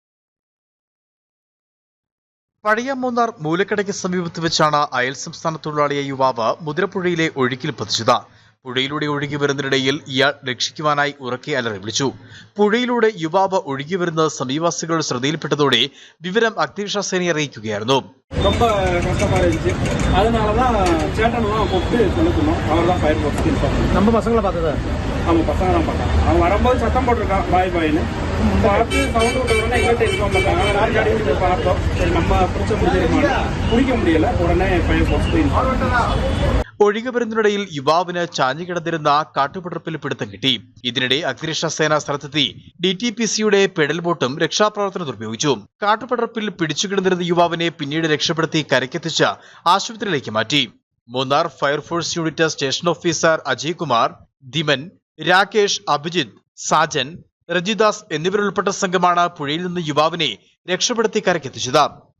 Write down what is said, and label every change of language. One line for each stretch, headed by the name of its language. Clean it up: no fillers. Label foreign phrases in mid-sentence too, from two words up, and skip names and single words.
Malayalam: പഴയ മൂന്നാർ മൂലക്കടയ്ക്ക് സമീപത്ത് വെച്ചാണ് അയൽ സംസ്ഥാന തൊഴിലാളിയായ യുവാവ് മുതിരപ്പുഴയിലെ ഒഴുക്കിൽ പതിച്ചത്. പുഴയിലൂടെ ഒഴുകി വരുന്നതിനിടയിൽ ഇയാൾ രക്ഷിക്കുവാനായി ഉറക്കെ അലറി വിളിച്ചു. പുഴയിലൂടെ യുവാവ് ഒഴുകി വരുന്നത് സമീപവാസികളുടെ ശ്രദ്ധയിൽപ്പെട്ടതോടെ വിവരം അഗ്നിരക്ഷാസേനയെ അറിയിക്കുകയായിരുന്നു.
Tamil: ரொம்ப கஷ்டமா இருந்துச்சு. அதனாலதான் சேட்டன்லாம் கூப்பிட்டு செலுத்தணும். அவர் தான் ஃபயர் போட்டு இன்ஃபார்ம் பண்ணணும். நம்ம பசங்களை பார்த்ததா? நம்ம பசங்க தான் பார்த்தாங்க. அவன் வரும்போது சத்தம் போட்டிருக்கான் பாய் பாய்னு. பார்த்து சவுண்ட் விட்ட உடனே எங்கள்கிட்ட இன்ஃபார்ம் பண்ணாங்க. நாங்கள் அடிச்சு பார்த்தோம். சரி நம்ம பிடிக்க முடியல. உடனே ஃபயர் போட்டு இன்ஃபார்ம்.
Malayalam: ഒഴുകി വരുന്നതിനിടയിൽ യുവാവിന് ചാഞ്ഞുകിടന്നിരുന്ന കാട്ടുപടർപ്പിൽ പിടുത്തം കിട്ടി. ഇതിനിടെ അഗ്നിരക്ഷാസേന സ്ഥലത്തെത്തി DTPCയുടെ പെഡൽ ബോട്ടും രക്ഷാപ്രവർത്തനത്തിൽ ഉപയോഗിച്ചു. കാട്ടുപടർപ്പിൽ പിടിച്ചുകിടന്നിരുന്ന യുവാവിനെ പിന്നീട് രക്ഷപ്പെടുത്തി കരയ്ക്കെത്തിച്ച് ആശുപത്രിയിലേക്ക് മാറ്റി. മൂന്നാർ ഫയർഫോഴ്സ് യൂണിറ്റ് സ്റ്റേഷൻ ഓഫീസർ അജയ് കുമാർ, ധിമൻ, രാകേഷ്, അഭിജിത്ത്, സാജൻ, രജിദാസ് എന്നിവരുൾപ്പെട്ട സംഘമാണ് പുഴയിൽ നിന്ന് യുവാവിനെ രക്ഷപ്പെടുത്തി കരയ്ക്കെത്തിച്ചത്.